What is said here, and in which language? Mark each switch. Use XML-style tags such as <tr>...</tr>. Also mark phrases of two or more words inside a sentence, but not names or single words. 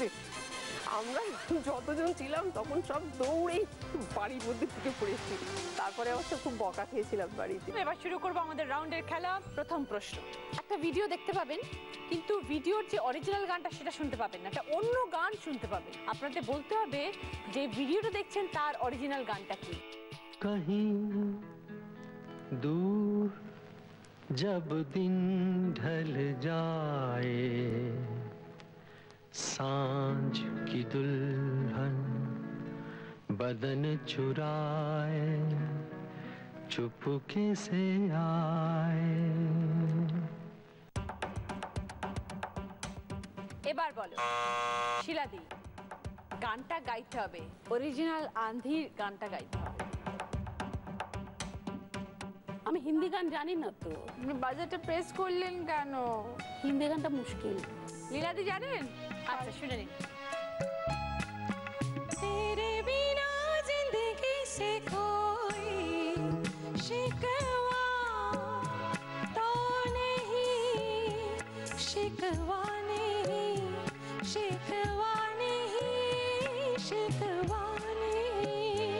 <bn>আমরা যতজন ছিলাম তখন সব দৌড়েই বাড়ির মধ্যে থেকে পড়েছি। তারপরে অবশ্য খুব বকা খেয়েছিলাম বাড়িতে। এবার শুরু করবো আমাদের রাউন্ডের খেলা। প্রথম প্রশ্ন, একটা ভিডিও দেখতে পাবেন, কিন্তু ভিডিওর যে অরিজিনাল গানটা সেটা শুনতে পাবেন না, একটা অন্য গান শুনতে পাবেন। আপনাদের বলতে হবে যে ভিডিওটা দেখছেন তার অরিজিনাল গানটা কি।</bn> <hi>कहीं दूर जब दिन ढल जाए, सांझ की दुल्हन बदन चुराए चुपके से आए।</hi> <bn>এবার বলো শিলাদি, গানটা গাইতে হবে, অরিজিনাল আন্ধির গানটা গাইতে হবে। আমি হিন্দি গান জানি না তো, বাজারটা প্রেস করলেন কেন? হিন্দি গানটা মুশকিল। লীলাদি জানেন? আচ্ছা শুনে নিন।</bn> <hi>तेरे बिना जिंदगी से कोई शिकवा तो नहीं, शिकवा नहीं, शिकवा नहीं, शिकवा नहीं।</hi>